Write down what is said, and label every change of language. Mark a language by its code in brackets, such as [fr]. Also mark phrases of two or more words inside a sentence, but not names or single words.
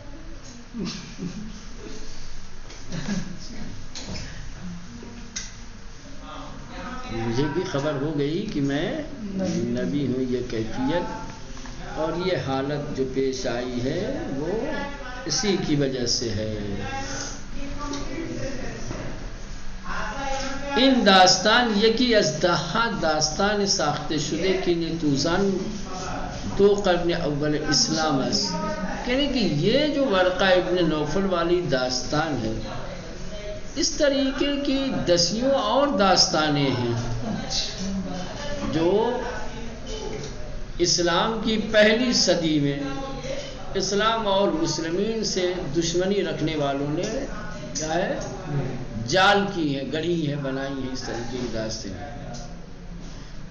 [ur] مجھے بھی خبر ہو گئی کہ میں نبی ہوں، یہ کیفیت اور یہ حالت جو پیش آئی ہے وہ اسی کی وجہ سے ہے۔ [fa] این داستان یکی از ده داستان ساخته شده که توزن دو قرن اول اسلام است، [ur] یعنی کہ یہ جو ورقہ ابن نوفل والی داستان ہے، اس طریقے کی دسیوں اور داستانیں ہیں جو اسلام کی پہلی صدی میں اسلام اور مسلمین سے دشمنی رکھنے والوں نے کیا ہے جال کی ہیں، گڑھی ہیں، بنائی ہیں، اس طریقے کی داستانیں کہ